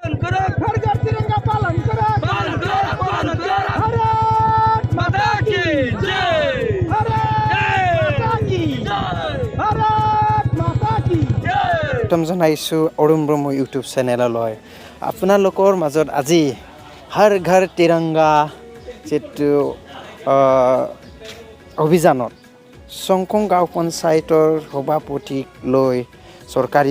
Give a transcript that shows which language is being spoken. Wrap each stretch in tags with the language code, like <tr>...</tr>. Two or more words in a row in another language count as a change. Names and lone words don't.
<hi>घर घर तिरंगा पालन करो भारत माता की जय भारत माता की जय</hi> <as>একদম জনাইছোঁ অৰুণ ব্ৰহ্ম ইউটিউব চেনেললৈ আপোনালোকৰ মাজত আজি হৰ ঘৰ তিৰংগা যেটো অভিযানত চংকং গাঁও পঞ্চায়তৰ সভাপতিক লৈ চৰকাৰী</as>